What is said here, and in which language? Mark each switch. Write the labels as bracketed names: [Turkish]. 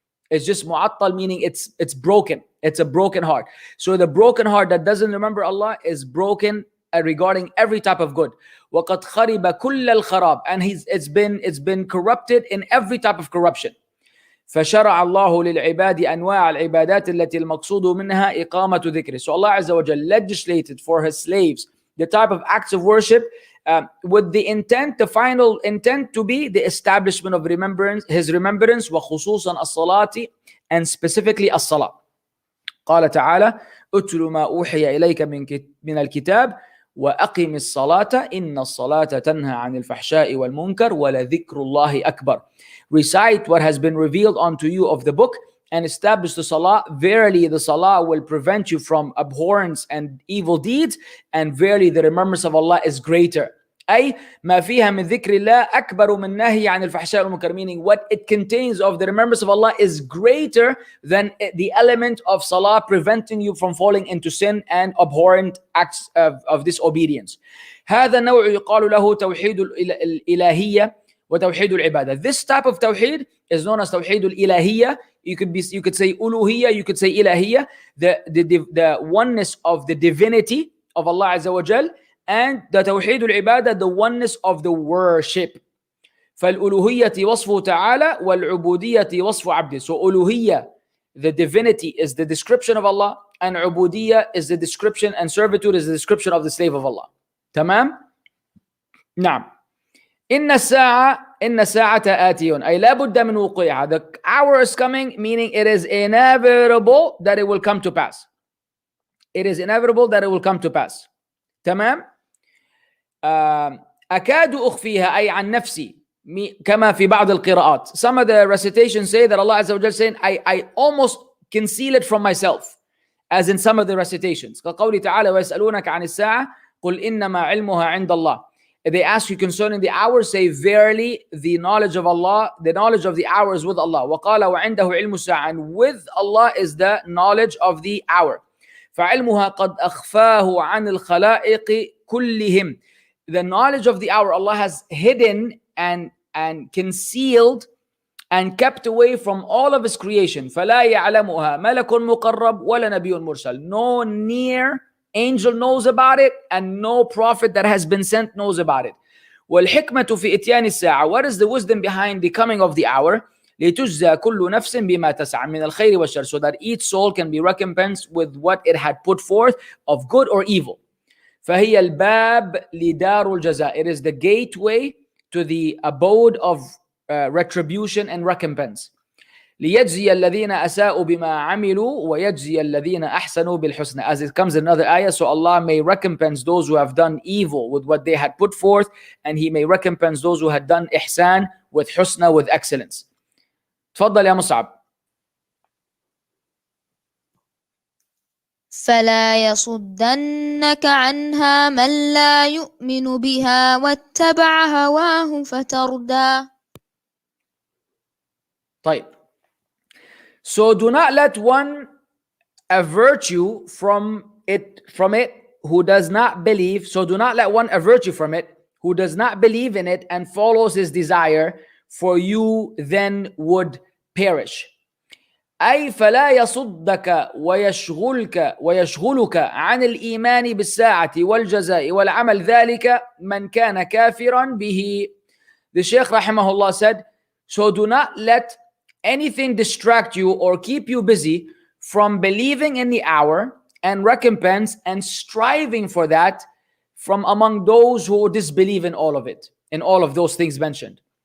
[English] It's just mu'attal, meaning it's broken. It's a broken heart. So the broken heart that doesn't remember Allah is broken regarding every type of good. [Arabic] وَقَدْ خَرِبَ كُلَّ الْخَرَابِ. [English] And it's been corrupted in every type of corruption. [Arabic] فشرع الله للعباد أنواع العبادات التي المقصود منها إقامة ذكره. [English] So Allah Azza wa Jal legislated for his slaves the type of acts of worship with the final intent to be the establishment of his remembrance, [Arabic] وخصوصا الصلاة, [English] and specifically الصلاة. [Arabic] قال تعالى أتل ما أوحي إليك من الكتاب وأقم الصلاة إن الصلاة تنهى عن الفحشاء والمنكر ولذكر الله أكبر. [English] Recite what has been revealed unto you of the book and establish the salah. Verily the salah will prevent you from abhorrence and evil deeds, and verily the remembrance of Allah is greater. [Arabic] أي ما فيها من ذكر الله أكبر من نهي عن الفحشاء والمنكر. [English] Meaning what it contains of the remembrance of Allah is greater than the element of salah preventing you from falling into sin and abhorrent acts of disobedience. [Arabic] هذا النوع يقال له توحيد الإلهية وتوحيد العبادة. [English] This type of tawheed is known as توحيد الإلهية. You could say uluhiyya, you could say ilahiyya, the oneness of the divinity of Allah Azza wa Jal, and the توحيد العبادة, the oneness of the worship. [Arabic] فالألوهية وصفه تعالى والعبودية وصف عبده. [English] So uluhiyya, the divinity, is the description of Allah, and ubudiyya is the description, and servitude is the description of the slave of Allah. [Arabic] تمام؟ نعم. إن الساعة آتيون أي لا بد من وقوعها. [English] The hour is coming, meaning it is inevitable that it will come to pass. It is inevitable that it will come to pass. [Arabic] تمام. أكاد أخفيها أي عن نفسي كما في بعض القراءات. [English] Some of the recitations say that Allah Azza wa Jalla saying I almost conceal it from myself, as in some of the recitations. [Arabic] كقوله تعالى ويسألونك عن الساعة قل إنما علمها عند الله. [English] They ask you concerning the hour, say verily the knowledge of Allah, the knowledge of the hour is with Allah. [Arabic] وقال وعنده علم الساعة. [English] And with Allah is the knowledge of the hour. [Arabic] فعلمها قد أخفاه عن الخلائق كلهم. [English] The knowledge of the hour Allah has hidden and concealed and kept away from all of his creation. [Arabic] فلا يعلمها ملك مقرب ولا نبي مرسل. [English] No near angel knows about it, and no prophet that has been sent knows about it. [Arabic] والحكمة في إتيان الساعة. [English] What is the wisdom behind the coming of the hour? [Arabic] لتجزى كل نفس بما تسعى من الخير والشر. [English] So that each soul can be recompensed with what it had put forth of good or evil. [Arabic] فهي الباب لدار الجزاء. [English] It is the gateway to the abode of retribution and recompense. [Arabic] ليجزي الذين أساءوا بما عملوا ويجزي الذين أحسنوا بالحسنى. [English] As it comes in another ayah, so Allah may recompense those who have done evil with what they had put forth, and He may recompense those who had done ihsan with husna, with excellence. [Arabic] تفضل يا مصعب. فلا يصدنك عنها من لا يؤمن بها واتبع هواه فتردى. طيب. [English] So do not let one avert you from it who does not believe. So do not let one avert you from it who does not believe in it and follows his desire, for you then would perish. [Arabic] أي فلا يصدك ويشغلك عن الإيمان بالساعة والجزاء والعمل ذلك من كان كافرا به. [English] The Shaykh rahimahullah said, so do not let anything distract you or keep you busy from believing in the hour and recompense and striving for that from among those who disbelieve in all of it, in all of those things mentioned.